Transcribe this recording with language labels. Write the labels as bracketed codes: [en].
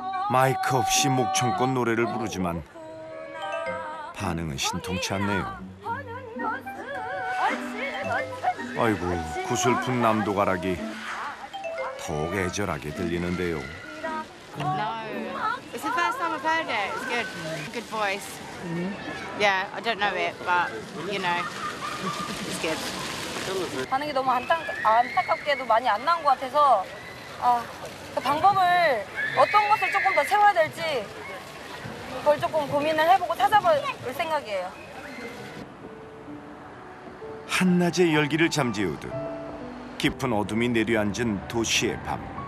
[ko] 마이크 없이 목청껏 노래를 부르지만 반응은 신통치 않네요. 아이고, 구슬픈 남도 가락이 더욱 애절하게 들리는데요. [en] No, it's the first time I've heard it. It's good, good voice. Yeah, I don't know it, but you know, it's good. [ko] 반응이 너무 안타깝게도 많이 안 나온 것 같아서 그 방법을 어떤 것을 조금 더 채워야 될지 그걸 조금 고민을 해보고 찾아볼 생각이에요. 한낮의 열기를 잠재우듯 깊은 어둠이 내려앉은 도시의 밤.